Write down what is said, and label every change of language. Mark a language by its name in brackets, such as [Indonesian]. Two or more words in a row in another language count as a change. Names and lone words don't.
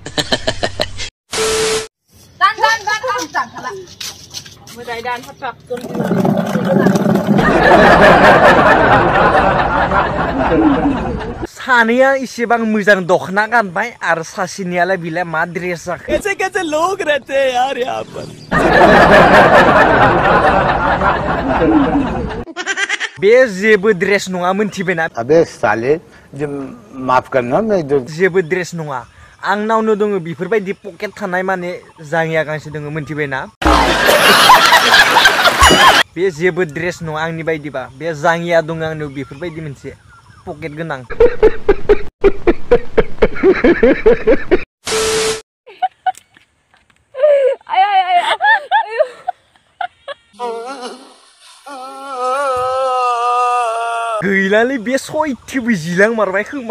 [Bodo] सानैया इसेबां मोजां दखना गानबाय आरो सासेनियालाय बिलाय मा ड्रेस जाखो? [Hindi] कैसे लोग रहते हैं यार यहाँ पर। [Bodo] बे जेबो ड्रेस नङा, मोनथिबायना? [Hindi] अबे साले, जो माफ करना, मैं [Bodo] जेबो ड्रेस नङा। आंनावनो दङ बेफोरबायदि पकेट थानाय माने जाङिया गांसे दङ, मोनथिबायना? बे जेबो ड्रेस नङा आंनि बायदिबा, बे जाङिया दङ आंनाव बेफोरबायदि मोनसे पकेट गोनां। गैलालै बे सयथिबो जिलांमारबाय खोमा।